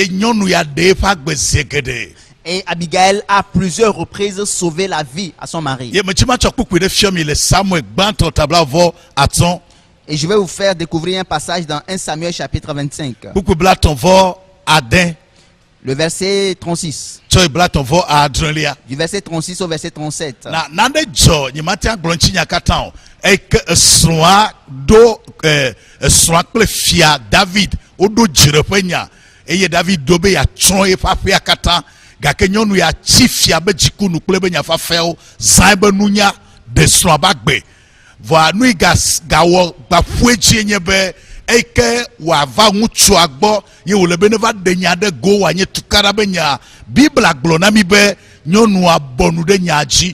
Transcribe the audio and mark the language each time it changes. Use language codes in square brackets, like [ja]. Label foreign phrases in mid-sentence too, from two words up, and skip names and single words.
[fr] Et Abigail a plusieurs reprises sauvé la vie à son mari. Et je vais vous faire découvrir un passage dans 1 Samuel chapitre 25. Le verset 36. Du verset 36 au verset 37. [ee] Gake nyɔnu ya tsi fia be dziku nu kple be nyafafɛwo zã be nunya de srɔ̃a ba gbe vɔa nu yi gawɔ gbaƒue dzi nye be eike wòava ŋutsua gbɔ ye wòle be neva ɖe nya ɖe go wòanye tukaɖa be nya Bibla gblɔ na mi be nyɔnua bɔ nu ɖe nya dzi.